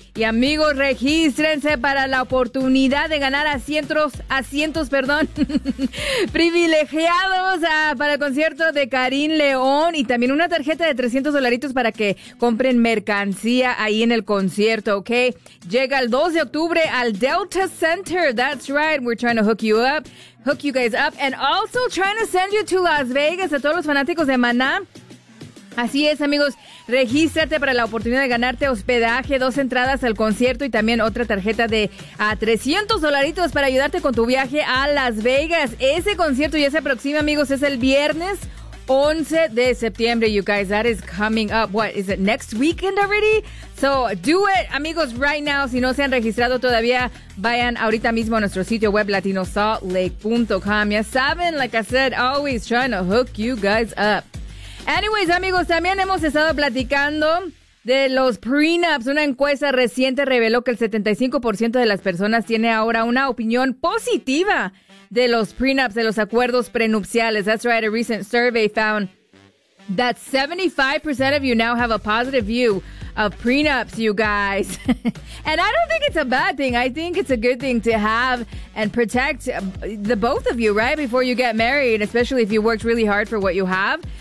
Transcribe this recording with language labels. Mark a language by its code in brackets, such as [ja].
[es] Y amigos, regístrense para la oportunidad de ganar asientos privilegiados para el concierto de Carin León y también una tarjeta de $300 para que compren mercancía ahí en el concierto, ¿ok? Llega el 2 de octubre al Delta Center. [en] That's right, we're trying to hook you guys up, and also trying to send you to Las Vegas, [es] a todos los fanáticos de Maná. Así es, amigos, regístrate para la oportunidad de ganarte hospedaje, 2 entradas al concierto y también otra tarjeta de $300 para ayudarte con tu viaje a Las Vegas. Ese concierto ya se aproxima, amigos, es el viernes 11 de septiembre, [en] you guys, that is coming up, what, is it next weekend already? So, do it, [es] amigos, right now, si no se han registrado todavía, vayan ahorita mismo a nuestro sitio web, latinosaltlake.com, ya saben, [en] like I said, always trying to hook you guys [es] up. Anyways, amigos, también hemos estado platicando de los prenups. Una encuesta reciente reveló que el 75% de las personas tiene ahora una opinión positiva de los prenups, de los acuerdos prenupciales. [en] That's right, a recent survey found that 75% of you now have a positive view of prenups, you guys. And I don't think it's a bad thing. I think it's a good thing to have and protect the both of you, right, before you get married, especially if you worked really hard for what you have.